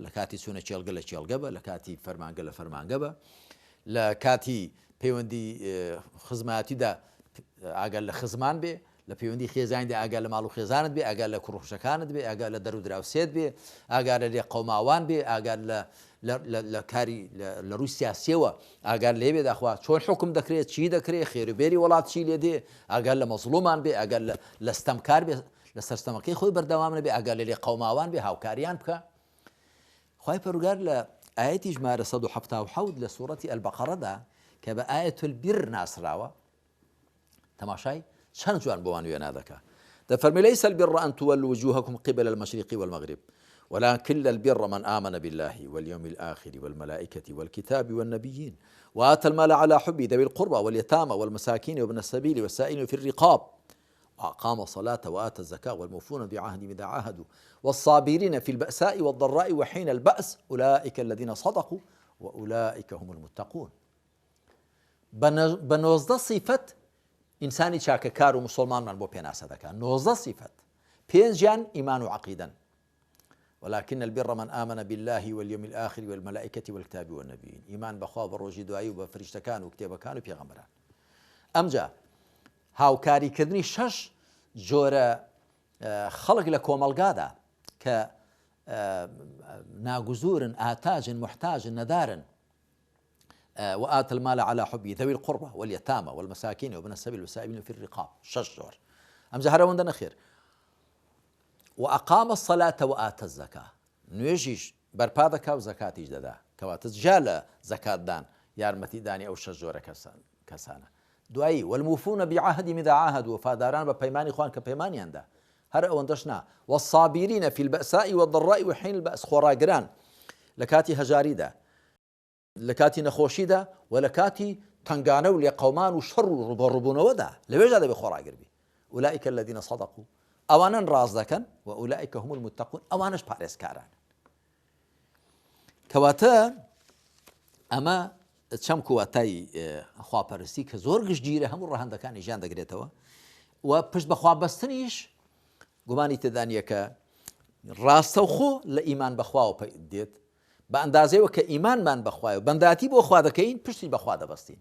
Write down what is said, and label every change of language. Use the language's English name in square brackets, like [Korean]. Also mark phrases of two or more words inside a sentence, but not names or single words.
[Central Kurdish] لە کاتی چوونە چێلگە لە چێلگە بە، لە کاتی فەرمانگە لە فەرمانگە بە، لە کاتی پەیوەندی خزمەتیدا ئاگەر لە خزمان بێ، لە پەیوەندی خێزانیدا ئاگەر لە ماڵ و خێزانت بێ، ئاگەر لە کوڕخوشەکانت بێ، ئاگەر لە دەرو دراوسێت بێ، ئاگەر لە قەوماوان بێ، ئاگەر لە کاری لە ڕووی سیاسیەوە ئاگەر لێبێ داخوا چۆن حکم دەکرێت، چی دەکرێت، خێربێری وڵات چی لێ دێ، ئاگەر لە مەزڵومان بێ، ئاگەر لە ستەمکار بێ لە سەرستەمەکەی خۆی بەردەوام نەبێ، ئاگەر لێ قەوماوان بێ هاوکاریان بکە. خوای پەروەردگار لە ئاەتی ژمارە 177 لە سوورەتی ئەلبەقەرەدا کە بە ئاەت البیر ناسراوە، تەماشای چەند جوان بۆوان وێنا دەکا. [Arabic] دەفەرمێ لەیسە البر أن تولوا وجوهكم قبل المشرق والمغرب ولكن البر من آمن بالله واليوم الآخر والملائكة والكتاب والنبيين وآتى المال على حبه ذوي القربى واليتامى والمساكين وابن السبيل والسائلين في الرقاب وأقام الصلاة وآتى الزكاة والموفون بعهدهم إذا عاهدوا والصابرين في البأساء والضراء وحين البأس أولئك الذين صدقوا وأولئك هم المتقون. [Central Kurdish] بنوزده [Arabic] صفة إنساني [Central Kurdish] چاکەکار و مسلمانمان بۆ پێناسە دەکات. [Arabic] 19 صفت، 5 إيمان وعقيدا. ولكن البر من آمن بالله واليوم الآخر والملائكة والكتاب والنبيين، [Central Kurdish] إيمان بخوا بڕۆژی دوایی و بە فریشتەکان و کتێبەکان و پێغەمبەران. ئەمجا هاوکاریکردنی 6 جۆرە خەڵک لە کۆمەلگادا کە ناگوزورن، ئاتاجن، محتاجن، نەدارن. [Arabic] وآتى المال على حبه ذوي القربى واليتامى والمساكين وابن السبيل والسائلين في الرقاب، 6 جۆر. [Central Kurdish] ئەمجا هەرەوەندە نەخێر. [Arabic] وأقام الصلاة وآتى الزكاة، [Central Kurdish] نوێژیش بەرپا دەکا و زەکاتیش دەدا، کەواتە جا لە زەکاتدان یارمەتیدانی ئەو 6 جۆرە کەسانە. [Arabic] دوایی والموفون بعهدهم إذا عاهدوا، [Central Kurdish] وفاداران بە پەیمانی خوان کە پەیمانیاندا، هەر ئەوەندەش نا. [Arabic] والصابرين في البأساء والضراء وحين البأس، [Central Kurdish] خۆڕاگران لە کاتی هەژاریدا، لە کاتی نەخۆشیدا و لە کاتی تنگانە و لێ قەومان و شەڕ و ڕوبەڕووبوونەوەدا، لەوێژدا دەبێ خۆڕاگر بی. [Arabic] أولئك الذين صدقوا [Central Kurdish] ئەوانن ڕاز دەکەن و [Arabic] ئولائیکە هم المتقون [Central Kurdish] ئەوانش پارێزکاران. کەواتە ئەمە چەم کوواتای خواپەرستی کە زۆر گشتگیرە هەموو ڕەهەندەکانی ژیان دەگرێتەوە و پشت بەخوا بەستنیش گومانی تێدانیە کە ڕاستە و خۆ لە ئیمان بەخواوە دێت بە ئەندازەیەوە کە ئیمانمان بەخوایە و بەنداتی بۆ خوا دەکەین پشتی بەخوا دەبەستین.